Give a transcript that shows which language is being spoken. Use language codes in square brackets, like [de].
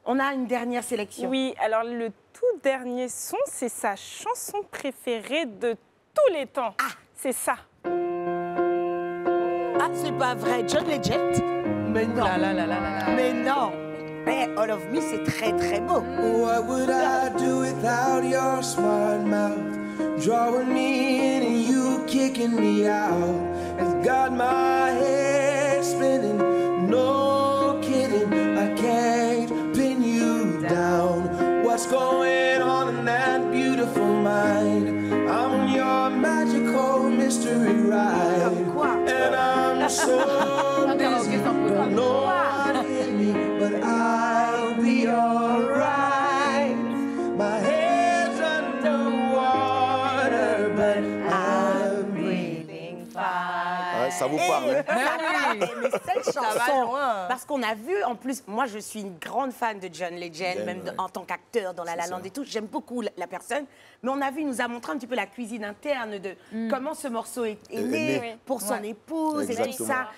[fr] On a une dernière sélection. Oui, alors le tout dernier son, c'est sa chanson préférée de tous les temps. Ah, c'est ça. Ah, c'est pas vrai, John Legend? Mais non. Mais non. Mais All of Me, c'est très très beau. [en] What would I do without your smart mouth? Drawing me in and you kicking me out. It's got my head spinning. No kidding, I can't pin you down. What's going on in that beautiful mind? I'm on your magical mystery ride. And I'm so busy, don't know what hit me, but I'll be alright. My head's underwater, but I'm breathing fine. [fr] Ouais, ça vous parle, hein? Mais cette chanson, parce qu'on a vu, en plus, moi je suis une grande fan de John Legend, même en tant qu'acteur dans La La Land et tout, j'aime beaucoup la personne, mais on a vu, il nous a montré un petit peu la cuisine interne de comment ce morceau est né pour son épouse et tout ça.